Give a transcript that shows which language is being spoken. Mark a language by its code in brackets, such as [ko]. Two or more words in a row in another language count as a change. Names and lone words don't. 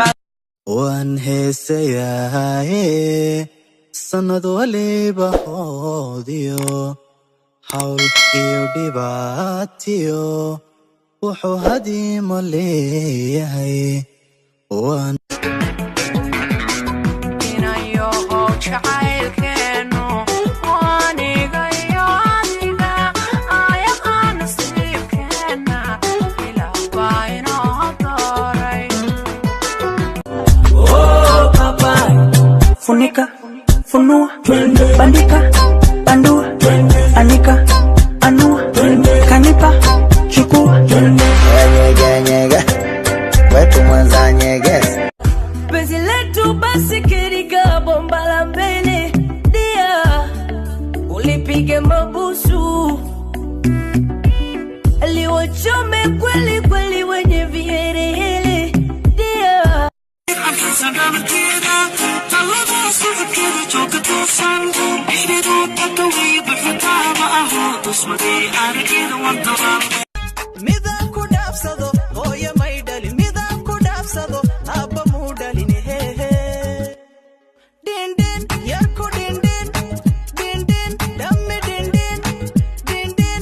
[so] waan heesayaaye sanad waliba hoodiyo hawl iyo dhibaatiyo wuxuu hadiimo leeyahay waan inayo jacaylkeenu waaniga iyo adiga ayaqaan nasiibkeena ilaah baa inoo dooray [sw] funika funua bandika bandua anika anua kanipa chukua nyega wetu mwanza nyegezi penzi letu basi kiriga bomba la mbele dia ulipige mabusu liwachome kweli kweli wenye viherehere dia [so] midaan ku dhaafsado hooyo may dhalin midaan ku dhaafsado abba muu dhalin hehe dindin yarku dindin dhammi dindin